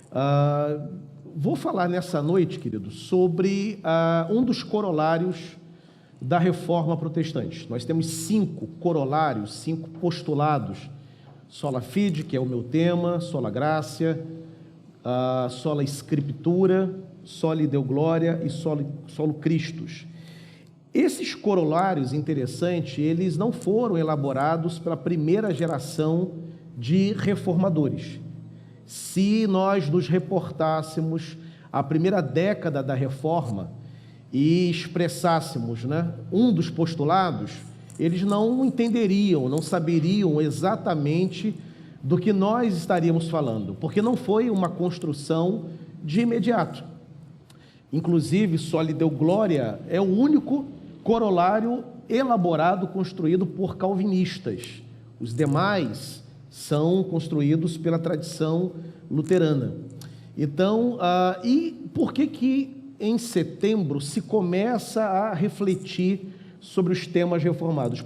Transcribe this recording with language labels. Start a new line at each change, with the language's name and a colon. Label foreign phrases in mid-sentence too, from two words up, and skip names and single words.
Portuguese: Vou falar nessa noite, querido, sobre um dos corolários da Reforma Protestante. Nós temos 5 corolários, 5 postulados:
Latin: sola fide,
Portuguese: que é o meu tema,
Latin: sola gratia, sola scriptura, soli deo gloria e solo Christus.
Portuguese: Esses corolários, interessantes, eles não foram elaborados pela primeira geração de reformadores. Se nós nos reportássemos à primeira década da Reforma e expressássemos, um dos postulados, eles não entenderiam, não saberiam exatamente do que nós estaríamos falando, porque não foi uma construção de imediato. Inclusive,
Latin: soli deo gloria
Portuguese: é o único corolário elaborado, construído por calvinistas. Os demais são construídos pela tradição luterana. Então, e por que em setembro se começa a refletir sobre os temas reformados?